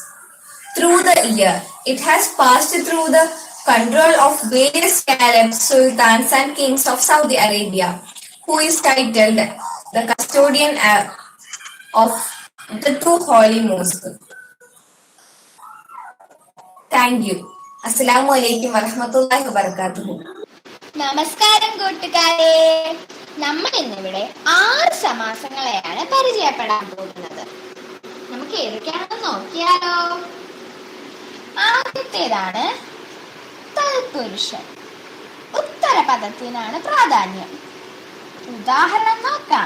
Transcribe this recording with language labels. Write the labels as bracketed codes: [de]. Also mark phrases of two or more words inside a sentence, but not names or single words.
[en] Through the year, it has passed through the control of various caliphs, sultans and kings of Saudi Arabia, who is titled the custodian of the two holy mosques. Thank you. [ar] السلام عليكم ورحمة الله وبركاته. [ml] നമസ്കാരം കൂട്ടുകാരെ, നമ്മൾ ഇന്നിവിടെ 6 സമാസങ്ങളെയാണ് പരിചയപ്പെടാൻ പോകുന്നത്. നമുക്ക് ഏതൊക്കെയാണെന്ന് നോക്കിയാലോ. ആദ്യത്തേതാണ് തൽപുരുഷൻ. ഉത്തരപദത്തിനാണ് പ്രാധാന്യം. ഉദാഹരണം നോക്കാം.